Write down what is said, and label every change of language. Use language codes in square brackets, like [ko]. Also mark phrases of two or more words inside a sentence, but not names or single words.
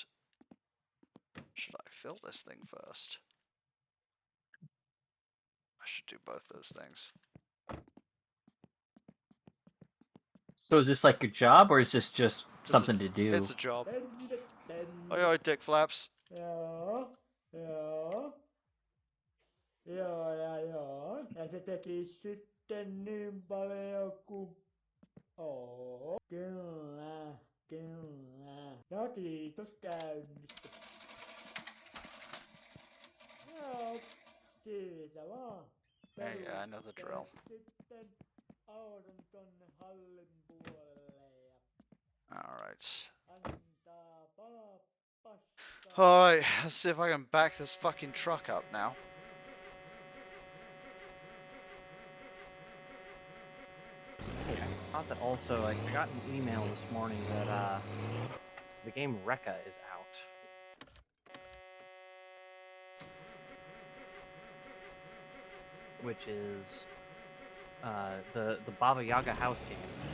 [en] Should I fill this thing first? I should do both those things. So is this like your job, or is this just something to do? It's a job. Oi, dick flaps. [fi] Joo. Ja se teki sitten niin paljon kuin... Kyllä. Ja kiitos käynnistä. Joo, siitä vaan. [en] Yeah, I know the drill. [fi] Sitten auton tonne hallin puolelle ja [en] Alright. [fi] antaa palaa paskaa. [en] Alright, let's see if I can back this fucking truck up now. I thought that also, I got an email this morning that the game Rekka is out. Which is the Baba Yaga house game.